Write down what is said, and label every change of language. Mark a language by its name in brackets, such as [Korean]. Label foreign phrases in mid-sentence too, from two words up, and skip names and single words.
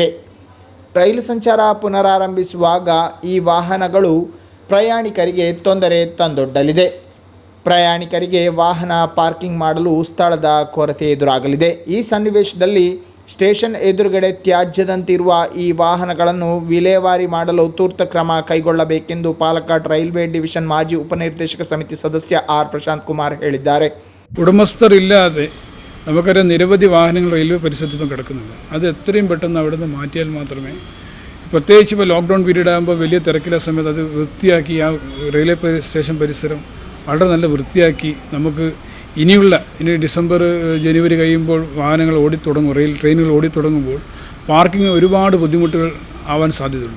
[Kannada] ರೈಲು ಸಂಚಾರ ಪುನರಾರಂಭಿಸುವಾಗ ಈ ವಾಹನಗಳು ಪ್ರಯಾಣಿಕರಿಗೆ ತೊಂದರೆ ತಂದೊಡ್ಡಲಿದೆ. ಪ್ರಯಾಣಿಕರಿಗೆ ವಾಹನ ಪಾರ್ಕಿಂಗ್ ಮಾಡಲು ಸ್ಥಳದ ಕೊರತೆ ಎದುರಾಗಲಿದೆ. ಈ ಸನ್ನಿವೇಶದಲ್ಲಿ ಸ್ಟೇಷನ್ ಎದುರುಗಡೆ ತ್ಯಾಜ್ಯದಂತಿರುವ ಈ ವಾಹನಗಳನ್ನು ವಿಲೇವಾರಿ ಮಾಡಲು ತುರ್ತು ಕ್ರಮ ಕೈಗೊಳ್ಳಬೇಕೆಂದು [Malayalam] പാലക്കാട് റെയിൽവേ ഡിവിഷൻ മാജി ഉപനിർദ്ദേശക സമിതി സദസ്യ ആർ പ്രശാന്ത് കുമാർ [Kannada] ಹೇಳಿದ್ದಾರೆ. [Malayalam] ഉടമസ്ഥരില്ലാതെ നമുക്കറിയാം നിരവധി വാഹനങ്ങൾ റെയിൽവേ പരിസരത്ത് ഇപ്പം കിടക്കുന്നുണ്ട്. അത് എത്രയും പെട്ടെന്ന് അവിടെ നിന്ന് മാറ്റിയാൽ മാത്രമേ, പ്രത്യേകിച്ച് ഇപ്പോൾ [English] lockdown period [Malayalam] ആകുമ്പോൾ വലിയ തിരക്കിലെ സമയത്ത് അത് വൃത്തിയാക്കി ആ [English] railway station [Malayalam] പരിസരം വളരെ നല്ല വൃത്തിയാക്കി നമുക്ക് ഇനി ഡിസംബർ ജനുവരി കഴിയുമ്പോൾ വാഹനങ്ങൾ ഓടിത്തുടങ്ങും, ട്രെയിനുകൾ ഓടിത്തുടങ്ങുമ്പോൾ പാർക്കിംഗ് ഒരുപാട് ബുദ്ധിമുട്ടുകൾ ആവാൻ സാധ്യതയുണ്ട്.